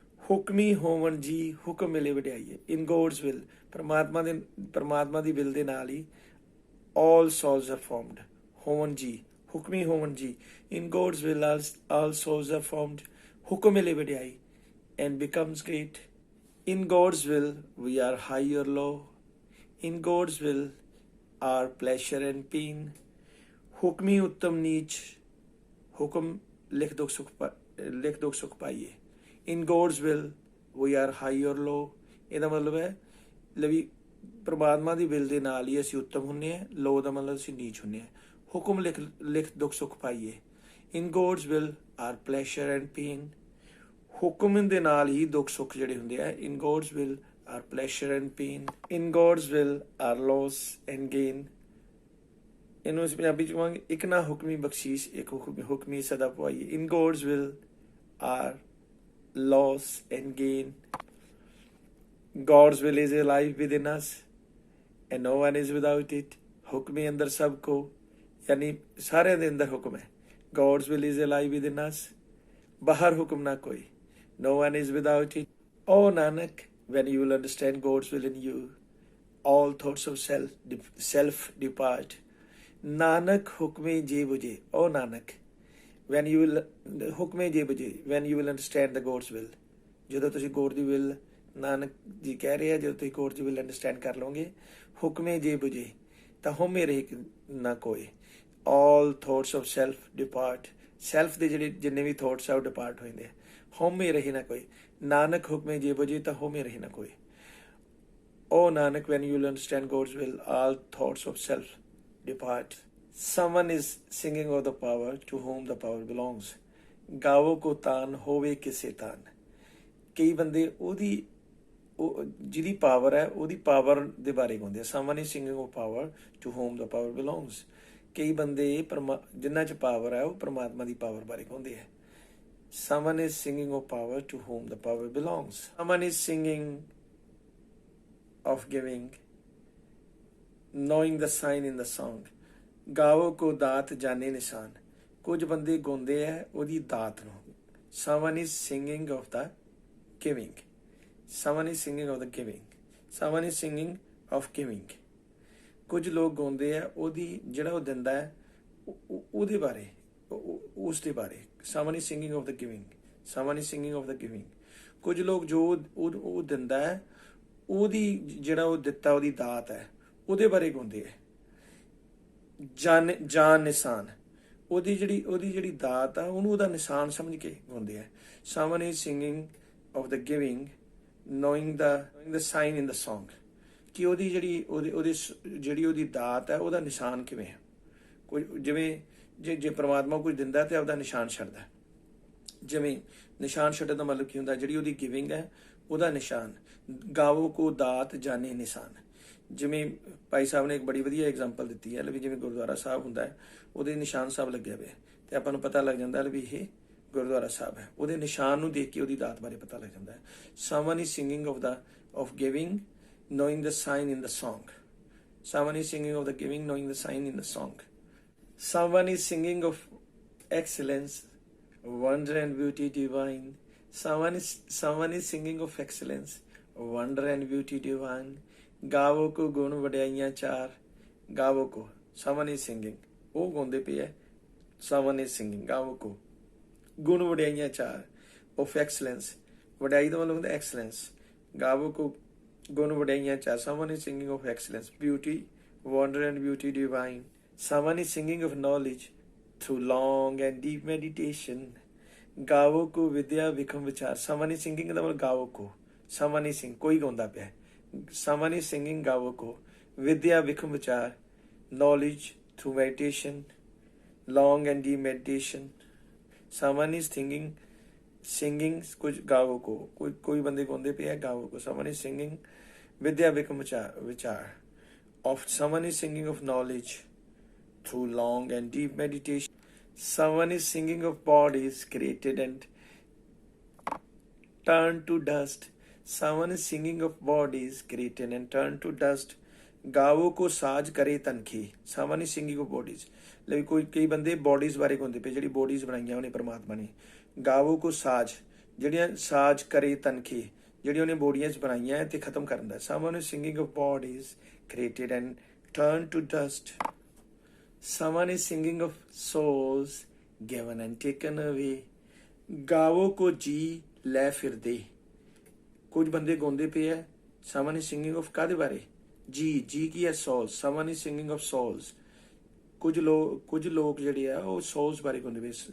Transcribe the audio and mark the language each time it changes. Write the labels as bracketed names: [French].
[Punjabi] ਹੁਕਮੀ ਹੋਵਨ ਜੀ ਹੁਕਮ ਮਿਲੇ ਵਡਿਆਈਏ. [English] In God's will, [Punjabi] ਪਰਮਾਤਮਾ ਦੀ ਵਿਲ ਦੇ ਨਾਲ ਹੀ [English] all souls are formed. [Punjabi] ਹੋਵਨ ਜੀ ਹੁਕਮੀ ਹੋਵਨ ਜੀ. [English] In God's will all souls are formed. [Punjabi] ਹੁਕਮ ਮਿਲੇ ਵਡਿਆਈ [English] and becomes great. In God's will we are high or low. In God's will are pleasure and pain. [Punjabi] ਹੁਕਮੀ ਉੱਤਮ ਨੀਚ ਹੁਕਮ ਲਿਖ ਦੁੱਖ ਸੁਖ ਪਾਈਏ. [English] In God's will we are high or low. [Punjabi] ਇਹਦਾ ਮਤਲਬ ਹੈ ਲਵੀ ਪਰਮਾਤਮਾ ਦੀ ਵਿਲ ਦੇ ਨਾਲ ਹੀ ਅਸੀਂ ਉੱਤਮ ਹੁੰਦੇ ਹਾਂ. ਲੋ ਦਾ ਮਤਲਬ ਅਸੀਂ ਨੀਚ ਹੁੰਦੇ ਹਾਂ. ਹੁਕਮ ਲਿਖ ਦੁੱਖ ਸੁੱਖ ਪਾਈਏ. [English] In God's will are pleasure and pain. [Punjabi] ਹੁਕਮ ਦੇ ਨਾਲ ਹੀ ਦੁੱਖ ਸੁੱਖ ਜਿਹੜੇ ਹੁੰਦੇ ਆ. [English] In God's will are pleasure and pain. In God's will are loss and gain. [Punjabi] ਇਹਨੂੰ ਅਸੀਂ ਪੰਜਾਬੀ ਚ ਕਹਾਂਗੇ ਇੱਕ ਨਾ ਹੁਕਮੀ ਬਖਸ਼ੀਸ਼, ਇੱਕ ਹੁਕਮੀ ਸਦਾ ਪਵਾਈਏ. [English] In God's will are loss and gain. God's will is alive within us and no one is without it. [Punjabi] ਹੁਕਮੇ ਅੰਦਰ ਸਭ ਕੋ ਯਾਨੀ ਸਾਰਿਆਂ ਦੇ ਅੰਦਰ ਹੁਕਮ ਹੈ. [English] God's will is alive within us. [Punjabi] ਬਾਹਰ ਹੁਕਮ ਨਾ ਕੋਈ. [English] No one is without it. Oh Nanak, when you will understand God's will in you, all thoughts of self depart. [Punjabi] Nanak hukme je buje. [English] Oh Nanak, when you will [Punjabi] hukme je buje, [English] when you will understand the God's will. [Punjabi] ਜਦੋਂ ਤੁਸੀਂ God ਦੀ will, Nanak ji ਕਹਿ ਰਹੇ ਆ, ਜਦੋਂ ਤੁਸੀਂ God ਦੀ will understand ਕਰ ਲਓਗੇ, ਹੁਕਮੇ ਜੇ ਬੁਝੇ ਤਾਂ ਹੋਮੇ ਰਹੇ ਨਾ ਕੋਈ. [English] All thoughts of self depart. [Punjabi] Self ਦੇ ਜਿਹੜੇ ਜਿੰਨੇ ਵੀ ਥੋਟਸ ਆ ਉਹ ਡਿਪਾਰਟ ਹੋ ਜਾਂਦੇ ਆ. ਹੋਮੇ ਰਹੇ ਨਾ ਕੋਈ. ਨਾਨਕ ਹੁਕਮੇ ਜੇ ਬੁਝੇ ਤਾਂ ਹੋਮੇ ਰਹੇ ਨਾ ਕੋਈ. [English] ਓ Nanak, when you will understand God's will, all thoughts of self depart. Someone is singing of the power to whom the power belongs. [Punjabi] ਗਾਵੋ ਕੋ ਤਾਨ ਹੋਵੇ ਕਿਸੇ ਤਾਨ. ਕਈ ਬੰਦੇ ਉਹਦੀ ਜਿਹਦੀ ਪਾਵਰ ਹੈ ਉਹਦੀ ਪਾਵਰ ਦੇ ਬਾਰੇ ਗਾਉਂਦੇ ਆ. [English] Someone is singing of power to whom the power belongs. [Punjabi] ਕਈ ਬੰਦੇ ਜਿਨ੍ਹਾਂ 'ਚ ਪਾਵਰ ਹੈ ਉਹ ਪਰਮਾਤਮਾ ਦੀ ਪਾਵਰ ਬਾਰੇ ਗਾਉਂਦੇ ਆ. [English] Someone is singing of power to whom the power belongs. Someone is singing of giving, knowing the sign in the song. [Punjabi] ਗਾਵੋ ਕੋ ਦਾਤ ਜਾਣੇ ਨਿਸ਼ਾਨ. ਕੁਝ ਬੰਦੇ ਗਾਉਂਦੇ ਆ ਉਹਦੀ ਦਾਤ ਨੂੰ. [English] Someone is singing of the giving. Someone is singing of the giving. Someone is singing of giving. [Punjabi] ਕੁਝ ਲੋਕ ਗਾਉਂਦੇ ਆ ਉਹਦੀ ਜਿਹੜਾ ਉਹ ਦਿੰਦਾ ਹੈ ਉਹਦੇ ਬਾਰੇ, ਉਸ ਦੇ ਬਾਰੇ। [English] Someone is singing of the giving. Someone is singing of the giving. [Punjabi] ਕੁਝ ਲੋਕ ਜੋ ਉਹ ਦਿੰਦਾ ਹੈ ਉਹਦੀ ਜਿਹੜਾ ਉਹ ਦਿੱਤਾ ਉਹਦੀ ਦਾਤ ਹੈ ਉਹਦੇ ਬਾਰੇ ਗਾਉਂਦੇ ਹੈ। ਜਾਨ ਨਿਸ਼ਾਨ, ਉਹਦੀ ਜਿਹੜੀ ਦਾਤ ਆ ਉਹਨੂੰ ਉਹਦਾ ਨਿਸ਼ਾਨ ਸਮਝ ਕੇ ਗਾਉਂਦੇ ਆ। [English] Someone is singing of the giving, knowing the sign in the song. [Punjabi] ਕਿ ਉਹਦੀ ਜਿਹੜੀ ਉਹਦੀ ਦਾਤ ਹੈ ਉਹਦਾ ਨਿਸ਼ਾਨ ਕਿਵੇਂ ਹੈ। ਕੋਈ ਜਿਵੇਂ ਜੇ ਪ੍ਰਮਾਤਮਾ ਕੁਝ ਦਿੰਦਾ ਤੇ ਆਪਦਾ ਨਿਸ਼ਾਨ ਛੱਡਦਾ। ਜਿਵੇਂ ਨਿਸ਼ਾਨ ਛੱਡਣ ਦਾ ਮਤਲਬ ਕੀ ਹੁੰਦਾ, ਜਿਹੜੀ ਉਹਦੀ ਗਿਵਿੰਗ ਹੈ ਉਹਦਾ ਨਿਸ਼ਾਨ। ਗਾਵੋ ਕੋ ਦਾਤ ਜਾਣੇ ਨਿਸ਼ਾਨ। ਜਿਵੇਂ ਭਾਈ ਸਾਹਿਬ ਨੇ ਇੱਕ ਬੜੀ ਵਧੀਆ ਐਗਜ਼ਾਮਪਲ ਦਿੱਤੀ ਹੈ, ਵੀ ਜਿਵੇਂ ਗੁਰਦੁਆਰਾ ਸਾਹਿਬ ਹੁੰਦਾ ਹੈ ਉਹਦੇ ਨਿਸ਼ਾਨ ਸਾਹਿਬ ਲੱਗੇ ਹੋਏ ਤੇ ਆਪਾਂ ਨੂੰ ਪਤਾ ਲੱਗ ਜਾਂਦਾ ਵੀ ਇਹ ਗੁਰਦੁਆਰਾ ਸਾਹਿਬ ਹੈ। ਉਹਦੇ ਨਿਸ਼ਾਨ ਨੂੰ ਦੇਖ ਕੇ ਉਹਦੀ ਦਾਤ ਬਾਰੇ ਪਤਾ ਲੱਗ ਜਾਂਦਾ ਹੈ। [English] Someone is singing of giving, knowing the sign in the song. Someone is singing of the giving, knowing the sign in the song. Someone is singing of excellence, wonder and beauty divine. Someone is singing of excellence, wonder and beauty divine. [Punjabi] ਗਾਵੋ ਕੋ ਗੁਣ ਵਡਿਆਈਆਂ ਚਾਰ। ਗਾਵੋ ਕੋ, [English] someone is singing, [Punjabi] ਉਹ ਗਾਉਂਦੇ ਪਏ ਹੈ। [English] someone is singing, [Punjabi] ਗਾਵੋ ਕੋ ਗੁਣ ਵਡਿਆਈਆਂ ਚਾਰ [English] of excellence। [Punjabi] ਵਡਿਆਈ ਦਾ ਮਤਲਬ ਹੁੰਦਾ excellence। ਗਾਵੋ ਕੋ ਗੁਣ ਵਡਿਆਈਆਂ ਚਾਰ। [English] someone is singing of excellence, beauty, wonder and beauty divine. Someone is singing of knowledge through long and deep meditation. [Punjabi] ਗਾਵੋ ਕੋ ਵਿਦਿਆ ਵਿਖਮ ਵਿਚਾਰ। [English] someone is singing [Punjabi] ਦਾ ਮਤਲਬ ਗਾਵੋ ਕੋ, someone is singing, ਕੋਈ ਗਾਉਂਦਾ ਪਿਆ। [English] Someone is singing [Punjabi] ਗਾਵੋ ਕੋ ਵਿਦਿਆ ਵਿਖਮ ਵਿਚਾਰ, [English] knowledge through meditation, long and deep meditation. Someone is singing [Punjabi] ਕੁਝ ਗਾਵੋ ਕੋ, ਕੋਈ ਬੰਦੇ ਗਾਉਂਦੇ ਪਏ ਆ ਗਾਵੋ ਕੋ। [English] someone is singing [Punjabi] ਵਿਦਿਆ ਵਿਖਮ ਵਿਚਾਰ [English] of someone is singing of knowledge through long and deep meditation. Someone is singing of bodies created and turned to dust. Someone is singing of bodies created and turned to dust. [Punjabi] ਗਾਵੋ ਕੋ ਸਾਜ ਕਰੇ ਤਨਖੀ। [English] Someone is singing of bodies, [Punjabi] ਲਈ ਕਈ ਬੰਦੇ bodies ਬਾਰੇ ਗਾਉਂਦੇ ਪਏ, ਜਿਹੜੀ ਬੋਡੀਜ਼ ਬਣਾਈਆਂ ਉਹਨੇ ਪਰਮਾਤਮਾ ਨੇ। ਗਾਵੋ ਕੋ ਸਾਜ, ਜਿਹੜੀਆਂ ਸਾਜ ਕਰੇ ਤਨਖੀ, ਜਿਹੜੀ ਉਹਨੇ ਬੋਡੀਆਂ 'ਚ ਬਣਾਈਆਂ ਤੇ ਖਤਮ ਕਰਨ ਦਾ। [English] Someone is singing of bodies created and turned to dust. Someone is singing of souls given and taken away. [Punjabi] ਗਾਵੋ ਕੋ ਜੀ ਲੈ ਫਿਰਦੇ। ਕੁਝ ਬੰਦੇ ਗਾਉਂਦੇ ਪਏ ਹੈ। [English] someone is singing of [Punjabi] ਕਾਹਦੇ ਬਾਰੇ? ਜੀ ਕੀ ਹੈ? [English] souls. someone is singing of souls. [Punjabi] ਕੁਝ ਲੋਕ ਜਿਹੜੇ ਆ ਉਹ souls ਬਾਰੇ ਗਾਉਂਦੇ ਪਏ।